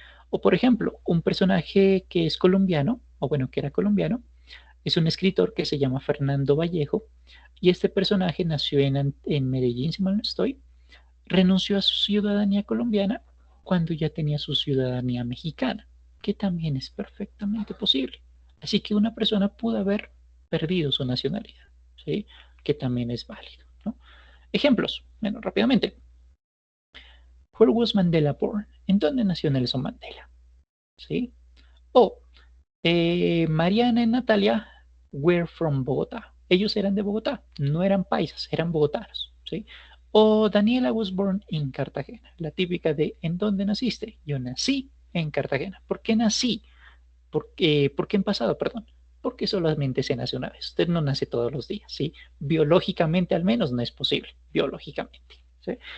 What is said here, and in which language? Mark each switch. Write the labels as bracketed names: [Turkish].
[Spanish] O por ejemplo, un personaje que es colombiano, o bueno, que era colombiano, es un escritor que se llama Fernando Vallejo y este personaje nació en Medellín, si mal no estoy, renunció a su ciudadanía colombiana cuando ya tenía su ciudadanía mexicana, que también es perfectamente posible. Así que una persona pudo haber perdido su nacionalidad, ¿sí? Que también es válido, ¿no? Ejemplos, bueno, rápidamente. [English] Where was Mandela born? [Spanish] ¿En dónde nació Nelson Mandela? ¿Sí? O Mariana y Natalia [English] were from [Spanish] Bogotá. Ellos eran de Bogotá, no eran paisas, eran bogotanos, ¿sí? O Daniela [English] was born in [Spanish] Cartagena, la típica de ¿en dónde naciste? Yo nací en Cartagena. ¿Por qué nací? ¿Por qué en pasado? Perdón. Porque solamente se nace una vez. Usted no nace todos los días, ¿sí? Biológicamente al menos no es posible, biológicamente, ¿sí?